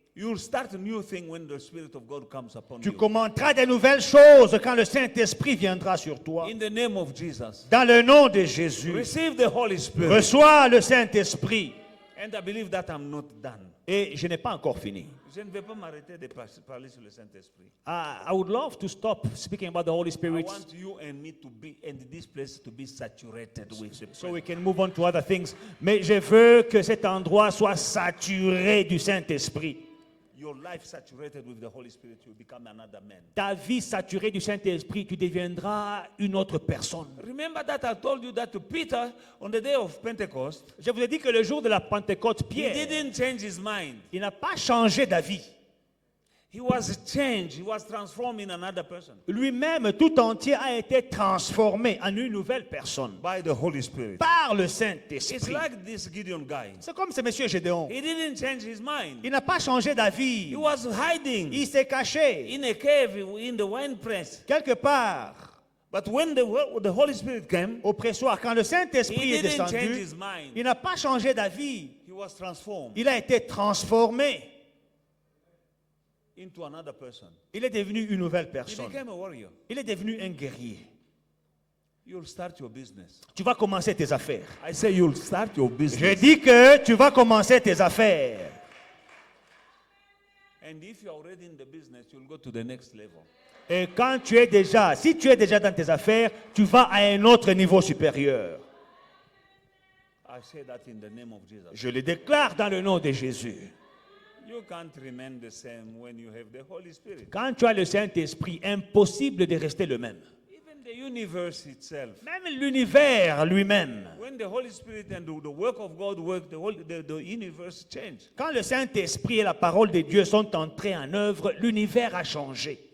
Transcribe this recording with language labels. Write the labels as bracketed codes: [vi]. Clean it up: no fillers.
[en] You'll start a new thing when the Spirit of God comes upon [fr] Tu [en] you. [fr] commenteras des nouvelles choses quand le Saint-Esprit viendra sur toi. [en] In the name of Jesus. [fr] Dans le nom de Jésus, [en] Receive the Holy Spirit. [fr] reçois le Saint-Esprit. [en] And I believe that I'm not done. [fr] Et je n'ai pas encore fini. Je ne vais pas m'arrêter de parler sur le Saint-Esprit. [en] I would love to stop speaking about the Holy I Spirit want you and me to be, and this place to be saturated with the so we presence. can move on to other things. [fr] Mais je veux que cet endroit soit saturé du Saint-Esprit. [en] Your life saturated with the Holy Spirit, you become another man. [fr] Ta vie saturée du Saint-Esprit, tu deviendras une autre personne. [en] Remember that I told you that to Peter on the day of Pentecost, [fr] Je vous ai dit que le jour de la Pentecôte, [en] he [fr] Pierre, [en] didn't change his mind. [fr] il n'a pas changé d'avis. [en] He was changed. He was transformed in another person [fr] Lui-même, tout entier, a été transformé en une nouvelle personne [en] by the Holy Spirit. [fr] par le [en] It's [fr] Saint-Esprit. [en] like this Gideon guy. [fr] C'est comme ce monsieur Gédéon. [en] He didn't change his mind. [fr] Il n'a pas changé d'avis. [en] He was hiding [fr] Il s'est caché [en] in a cave in the wine press. [fr] quelque part [en] But when the Holy Spirit came, [fr] au pressoir. Quand le Saint-Esprit [en] he [fr] est [en] didn't change [fr] descendu, [en] his mind. [fr] il n'a pas changé d'avis. [en] He was transformed [fr] Il a été transformé. [en] into another person. [fr] Il est devenu une nouvelle [en] He [fr] personne. [en] became a warrior. [fr] Il est devenu un guerrier. [en] You'll start your business. [fr] Tu vas commencer tes affaires. [en] I say you'll start your [fr] Je [en] business. [fr] dis que tu vas commencer tes affaires. [en] And if you're already in the business, you'll go to the next level. [fr] Et quand si tu es déjà dans tes affaires, tu vas à un autre niveau supérieur. [en] I say that in the name of Jesus. [fr] Je le déclare dans le nom de Jésus. [en] You can't remain the same when you have the Holy Spirit. [fr] Quand tu as le Saint-Esprit, impossible de rester le même. [en] Even the universe itself. [fr] Même l'univers lui-même. [en] When the Holy Spirit and the work of God work, the universe change. [fr] Quand le Saint-Esprit et la parole de Dieu sont entrés en œuvre, l'univers a changé.